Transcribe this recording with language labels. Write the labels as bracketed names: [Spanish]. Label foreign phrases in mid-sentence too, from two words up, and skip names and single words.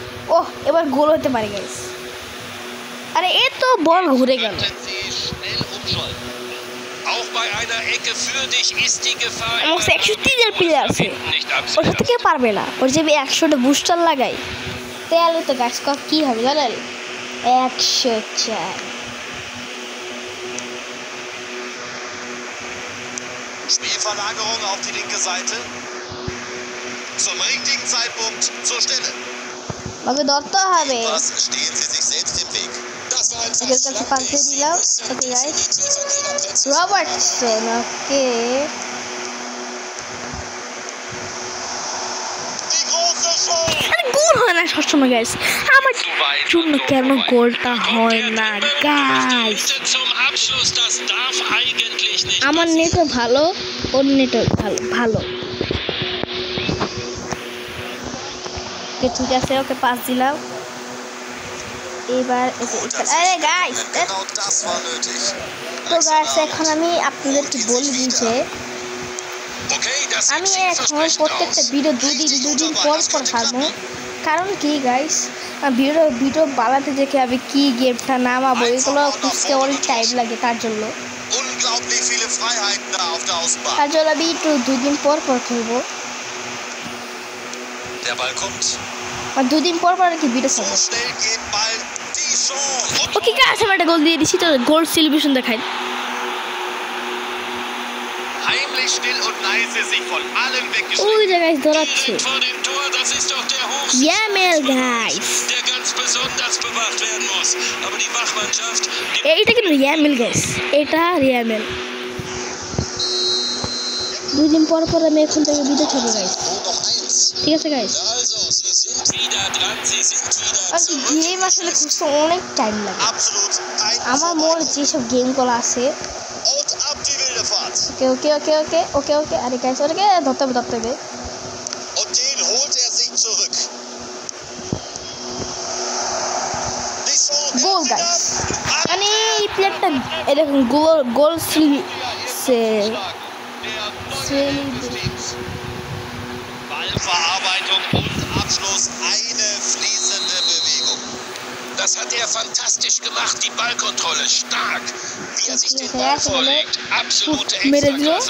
[Bangla] ওহ এবার গোল হতে পারে গাইস আরে এ তো বল ঘুরে গেল [German] Auch bei einer Ecke für dich ist die Gefahr. [Bangla] আমার 130 এর প্লেয়ার আছে ওর সাথে কে পারবে না ওর যে 100টা বুস্টার লাগাই তাহলে তো গাইস কি হবে জানেন 104 [German] Spielverlagerung auf die linke Seite. Zum richtigen Zeitpunkt zur Stelle. [Bangla] ওকে ধরতে হবে [German] Was stehen sie sich selbst im Weg. Das war ein [Bangla] এর কাছে পাশে দিলাম ওকে গাইস রবার্টসন ওকে [German] Die große Chance. [Bangla] আরে গোল হয় না সবসময় গাইস আমার জন্য কেন গোলটা হয় না গাইস [German] Zum Abschluss, das darf eigentlich nicht. [Bangla] আমার নেটও ভালো ওর নেটও ভালো ঠিক আছে ওকে পাস দিলাম এবার আরে গাইস [German] Genau das war nötig. [Bangla] তো গাইস এখন আমি আপনাদেরকে বলবি যে [German] Okay, das [Bangla] আমি [German] sieht [Bangla] এখন [German] vielversprechend [Bangla] প্রত্যেকটা [German] aus. [Bangla] ভিডিও দুদিন পর ছাড়বো কারণ কি গাইস ভিডিও বানাতে দেখে আমি কি গেমটা নামাবো এগুলো খুঁজতে অনেক টাইম লাগে তার জন্য [German] Unglaublich viele Freiheiten da auf der Außenbahn. [Bangla] তার জন্য আমি একটু দুদিন পর খেলবো [German] Der Ball kommt. [Bangla] আর দুদিন পর আর কি ভিডিও [German] So [Bangla] ছাড়বো [German] schnell geht bald die Chance. [English] okay guys [Bangla] আমি একটা গোল দিয়ে দিছি তো [English] goal celebration [Bangla] দেখাই [German] Heimlich still und leise sich von allen [Bangla] ওই [German] weggeschickt. [Bangla] যে গাইস দৌড়াচ্ছে [German] Vor dem Tor, das ist doch der Hof. [Bangla] ইয়ামেল গাইস [German] Der ganz besonders bewacht werden muss. Aber die Wachmannschaft, [Bangla] এইটা কিন্তু ইয়ামেল গাইস এটা ইয়ামেল দুদিন পর আমি এখন থেকে ভিডিও ছাড়বো গাইস [German] noch eins. [Bangla] ঠিক আছে গাইস [German] Also, sie sind wieder dran, sie sind wieder [Bangla] আর গেম আসলে খুঁজতে অনেক টাইম লাগে [German] absolut ein [Bangla] আমার মনে যেসব গেমগুলো আছে [German] und ab die wilde Fahrt. [Bangla] ওকে আরে গাইস ওকে ধরতে হবে [German] Und den holt er sich zurück. Die Chance [Bangla] গোল [German] hält [Bangla] গাইস [German] sie ab. [Bangla] মানে এই প্লেয়ারটা এরকম গোল [German] Ballverarbeitung und Abschluss, eine fließende Bewegung. Das hat er fantastisch gemacht, die Ballkontrolle stark. Wie er sich den Ball vorlegt, absolute Extraklasse.